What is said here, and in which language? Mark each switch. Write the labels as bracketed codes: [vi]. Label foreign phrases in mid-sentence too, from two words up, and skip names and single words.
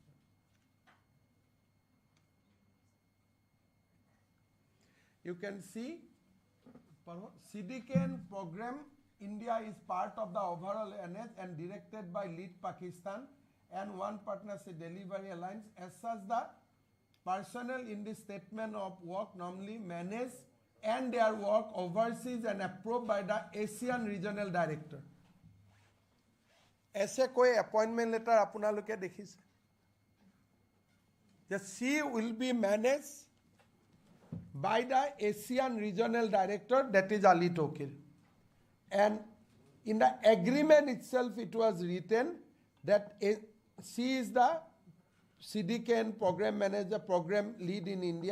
[en] You can see CDKN program, India is part of the overall NS and directed by Lead Pakistan and One Partnership Delivery Alliance. As such, the personnel in the statement of work normally manage and their work overseas and approved by the ASEAN Regional Director. [hi] ऐसे कोई [en] appointment letter [as] আপোনালোকে দেখিছে যে [en] she will be managed by the Asian Regional Director, that is Ali Tauqeer. And in the agreement itself, it was written that she is the CDKN program manager, program lead in India.